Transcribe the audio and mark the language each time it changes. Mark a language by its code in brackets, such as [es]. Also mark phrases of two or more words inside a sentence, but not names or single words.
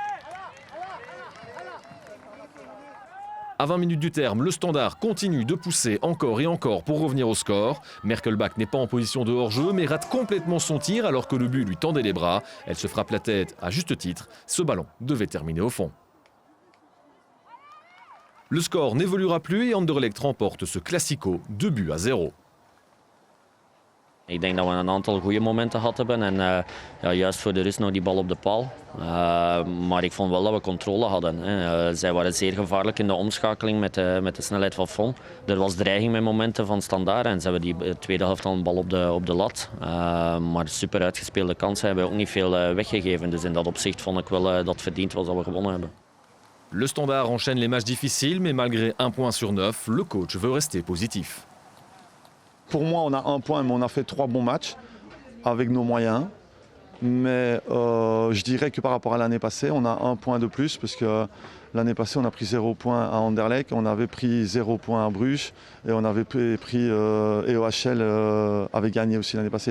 [fr] À 20 minutes du terme, le Standard continue de pousser encore et encore pour revenir au score. Merkelbach n'est pas en position de hors-jeu, mais rate complètement son tir alors que le but lui tendait les bras. Elle se frappe la tête à juste titre. Ce ballon devait terminer au fond. Le score n'évoluera plus et Anderlecht remporte ce Classico 2-0. [nl] Ik denk dat we een aantal goede momenten gehad hebben en ja, juist voor de rust nog die bal op de paal. Maar ik vond wel dat we controle hadden. Zij waren zeer gevaarlijk in de omschakeling met de snelheid van Fon. Er was dreiging met momenten van Standaard en ze hebben die tweede helft al een bal op de lat. Maar super uitgespeelde kansen hebben we ook niet veel weggegeven. Dus in dat opzicht vond ik wel dat het verdiend was dat we gewonnen hebben. [fr] Le Standard enchaîne les matchs difficiles, mais malgré 1 point sur 9, le coach veut rester positif. Pour moi, on a 1 point, mais on a fait 3 bons matchs avec nos moyens. Mais je dirais que par rapport à l'année passée, on a 1 point de plus, parce que l'année passée, on a pris 0 point à Anderlecht, on avait pris 0 point à Bruges, et on avait pris EOHL avait gagné aussi l'année passée.